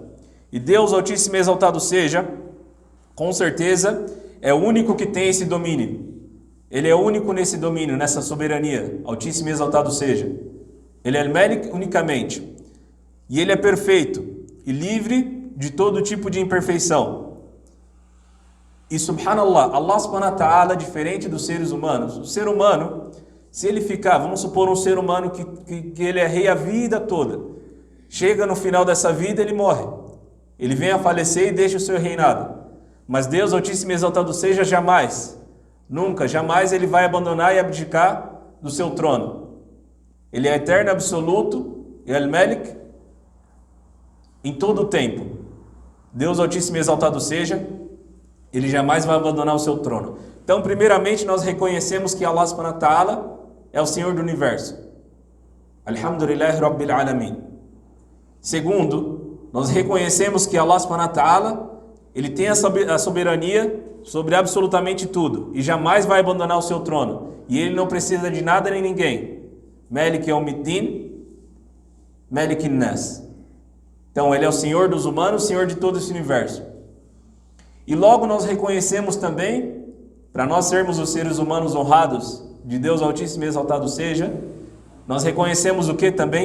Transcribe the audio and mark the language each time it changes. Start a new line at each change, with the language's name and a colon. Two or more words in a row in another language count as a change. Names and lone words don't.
Portuguese: E Deus Altíssimo e Exaltado seja, com certeza, é o único que tem esse domínio. Ele é o único nesse domínio, nessa soberania. Altíssimo e Exaltado seja. Ele é Al-Malik unicamente. E Ele é perfeito e livre de todo tipo de imperfeição. E
Arabic: سبحان الله الله سبحانه وتعالى,
Portuguese: diferente dos seres humanos. O ser humano, se ele ficar, vamos supor um ser humano que ele é rei a vida toda. Chega no final dessa vida, ele morre. Ele vem a falecer e deixa o seu reinado. Mas Deus Altíssimo e Exaltado seja, jamais, nunca, jamais Ele vai abandonar e abdicar do seu trono. Ele é eterno, absoluto, e Al-Malik, em todo o tempo. Deus Altíssimo e Exaltado seja, Ele jamais vai abandonar o seu trono. Então, primeiramente, nós reconhecemos que Allah
Arabic: سبحانه وتعالى
Portuguese: é o Senhor do Universo.
Arabic: الحمد لله رب العالمين.
Portuguese: Segundo, nós reconhecemos que Allah
Arabic: سبحانه وتعالى,
Portuguese: Ele tem a soberania sobre absolutamente tudo e jamais vai abandonar o seu trono. E Ele não precisa de nada nem ninguém.
Arabic: مالك يوم الدين ملك الناس.
Portuguese: Então, Ele é o Senhor dos humanos, Senhor de todo esse universo. E logo nós reconhecemos também, para nós sermos os seres humanos honrados, de Deus Altíssimo e Exaltado seja, nós reconhecemos o que também?